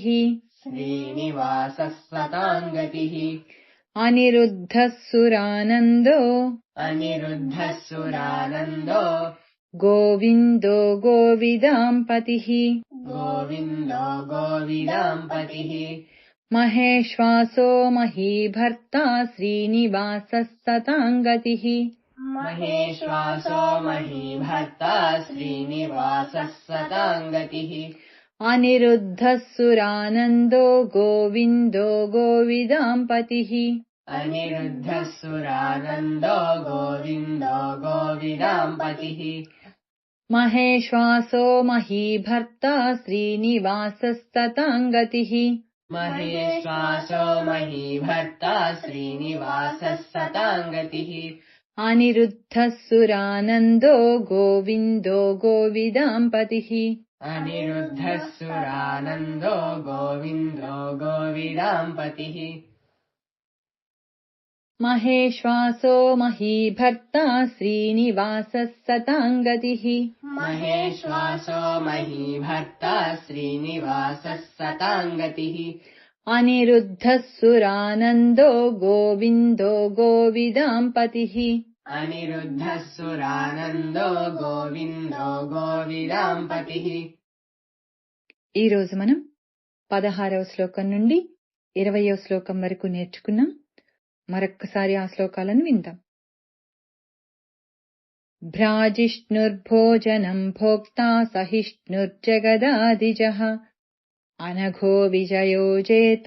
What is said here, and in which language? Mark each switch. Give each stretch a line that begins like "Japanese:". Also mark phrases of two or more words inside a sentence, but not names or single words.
Sanskrit: श्रीनिवासः शताङ्गतिः అనిరుద్ధः సురానందో अनिरुद्धः सुरानन्दो గోవిందో గోవిదాంపతిః गोविन्दो गोविदाम्पतिः మహేశ్వాసో మహీభర్త శ్రీనివాసः సతాంగతిః महेश्वासो महीभर्ता श्रीनिवासः शताङ्गतिः అనిరుద్ధः సురానందో గోవిందో గోవిదాంపతిః अनिरुद्धः सुरानन्दो गोविन्दो गोविदाम्पतिः మహేశ్వాసో మహీభర్త శ్రీనివాసः సతాంగతిః महेश्वासो महीभर्ता श्रीनिवासः शताङ्गतिः అనిరుద్ధः సురానందో గోవిందో గోవిదాంపతిః अनिरुद्धः सुरानन्दो गोविन्दो गोविदाम्पतिः మహేశ్వాసో మహీభర్త శ్రీనివాసः సతాంగతిః महेश्वासो महीभर्ता श्रीनिवासः शताङ्गतिः అనిరుద్ధः సురానందో గోవిందో గోవిదాంపతిః अनिरुद्धः सुरानन्दो गोविन्दो गोविदाम्पतिः
Telugu: ఈ రోజు మనం 16వ శ్లోకం నుండి 20వ శ్లోకం వరకు నేర్చుకున్నాం. మరొక్కసారి ఆ శ్లోకాలను విందాం.
Sanskrit: భ్రాజిష్ణుర్భోజనం భోక్తా సహిష్ణుర్జగదాదిజః అనఘో విజయో జేత